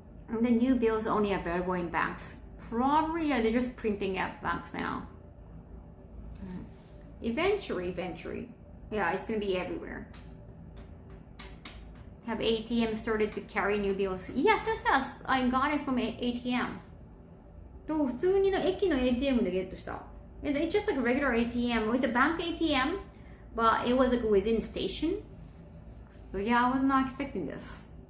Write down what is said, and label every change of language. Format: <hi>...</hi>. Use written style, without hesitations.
<en>And the new bills only available in banks. Probably, yeah, they're just printing at banks now. Eventually. Yeah, it's gonna be everywhere. Have ATM started to carry new bills? Yes. I got it from ATM.</en> <ja>と普通に駅の ATM でゲットした。</ja> <en>It's just like a regular ATM. It's a bank ATM, but it was like within station. So yeah, I was not expecting this.</en>